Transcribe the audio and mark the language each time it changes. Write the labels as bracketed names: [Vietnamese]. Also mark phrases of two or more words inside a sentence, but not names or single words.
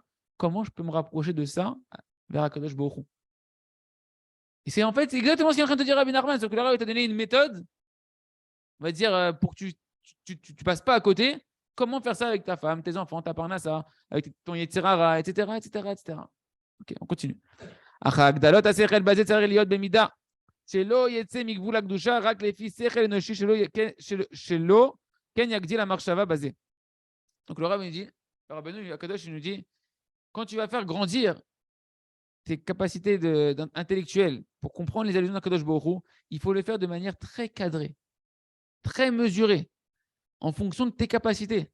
[French] Comment je peux me rapprocher de ça vers [Hebrew] הקדוש ברוך הוא? [French] Et c'est en fait c'est exactement ce qu'il est en train de te dire Rabbi Nachman, sauf que le Rav t'a donné une méthode, on va dire, pour que tu passes pas à côté. Comment faire ça avec ta femme, tes enfants, ta parnassa, avec ton yetzirara, etc., etc., etc. Ok, on continue. [Hebrew] שלא יצא מגבול הקדושה רק לפי שכל אנושי שלא כן יגדיל המחשבה בזה. [French] Donc le Rav nous dit, le Rabbeinu Akadosh nous dit, quand tu vas faire grandir tes capacités intellectuelles pour comprendre les allusions d' [Hebrew] הקדוש ברוך הוא, [French] il faut le faire de manière très cadrée, très mesurée, en fonction de tes capacités.